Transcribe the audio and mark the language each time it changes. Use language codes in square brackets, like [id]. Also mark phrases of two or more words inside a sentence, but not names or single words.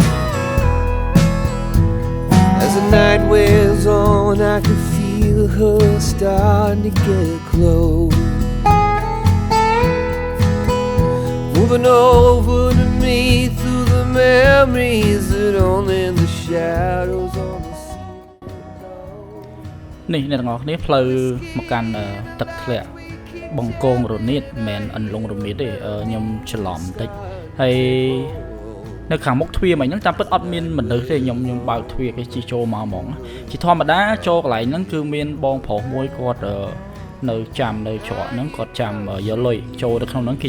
[en] As the night wears on, I can feel her starting to get close, moving over to me through the memories that only the shadows on the sea know. [km] នេះអ្នកទាំងអស់គ្នាផ្លូវមកកាន់ទឹកធ្លាក់បង្គងរនាតមិនមែនអន្លង់រមៀតទេខ្ញុំច្រឡំបន្តិចហើយនៅខាងមុខទ្វារមិញហ្នឹងតាមពិតអត់មានមនុស្សទេខ្ញុំបើកទ្វារគេជិះចូលមកហ្មងជាធម្មតាចូលកន្លែងហ្នឹងគឺមានបងប្រុសមួយគាត់នៅចាំនៅច្រកហ្នឹងគាត់ចាំយកលុយចូលទៅក្នុងហ្នឹងគេយ